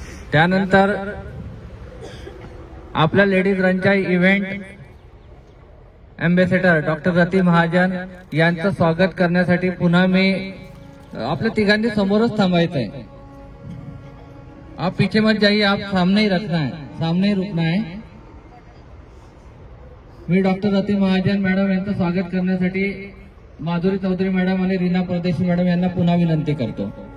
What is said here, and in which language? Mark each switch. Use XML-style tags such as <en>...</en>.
<mr>त्यानंतर आपल्या ladies रनच्या event ambassador doctor रती महाजन यांचं स्वागत करण्यासाठी पुन्हा मी आपल्या तिघांनी समोरच थांबायचं आहे।</mr> <hi>आप पीछे मत जाइए, आप सामने ही रखना है, सामने ही रुकना है।</hi> <mr>मी डॉक्टर रती महाजन मॅडम यांचं स्वागत करण्यासाठी माधुरी चौधरी मॅडम आणि रीना परदेशी मॅडम यांना पुन्हा विनंती करतो।</mr>